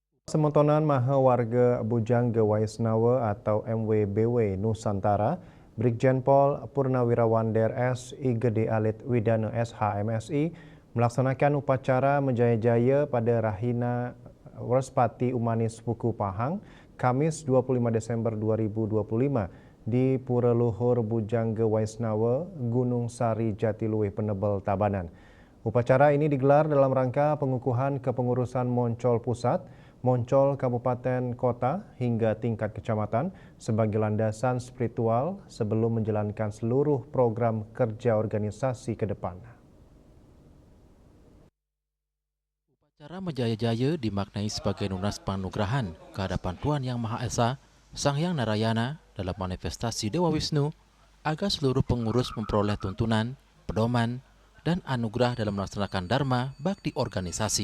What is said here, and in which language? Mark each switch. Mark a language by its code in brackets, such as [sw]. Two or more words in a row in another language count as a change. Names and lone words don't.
[id] Semontonan Maha Warga Bujangga Waisnawa atau MWBW Nusantara, Brigjen Pol Purnawirawan Drs I Gede Alit Widana SH.MSI melaksanakan upacara Menjaya-jaya pada Rahina Werspati Umanis Buku Pahang, Kamis 25 Desember 2025 di Pura Luhur Bujangga Waisnawa, Gunung Sari Jatiluwih Penebel Tabanan. Upacara ini digelar dalam rangka pengukuhan kepengurusan Moncol Pusat, Moncol Kabupaten Kota hingga tingkat kecamatan sebagai landasan spiritual sebelum menjalankan seluruh program kerja organisasi ke depan. Upacara Menjaya-jaya dimaknai sebagai [ban] lunas panugrahan [id] kehadapan Tuhan Yang Maha Esa, Sang Hyang Narayana dalam manifestasi Dewa Wisnu agar seluruh pengurus memperoleh tuntunan, pedoman, dan anugerah dalam melaksanakan dharma bakti organisasi.